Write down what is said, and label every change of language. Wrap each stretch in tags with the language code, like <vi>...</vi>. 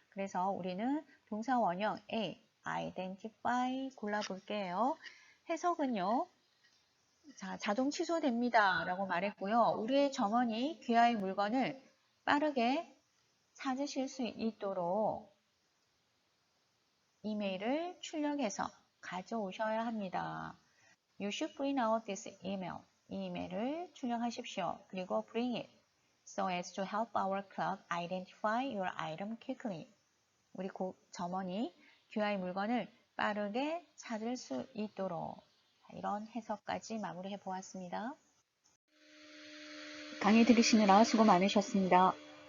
<ko>그래서 우리는 동사 원형 A, identify 골라볼게요. 해석은요. 자, 자동 취소됩니다. 라고 말했고요. 우리의 점원이 귀하의 물건을 빠르게 찾으실 수 있도록 이메일을 출력해서 가져오셔야 합니다.</ko> <en>You should bring out this email.</en> <ko>이 이메일을 출력하십시오.</ko> <en>그리고 bring it so as to help our club identify your item quickly.</en> <ko>우리 점원이 귀하의 물건을 빠르게 찾을 수 있도록 이런 해석까지 마무리해 보았습니다. 강의 들으시느라 수고 많으셨습니다.</ko>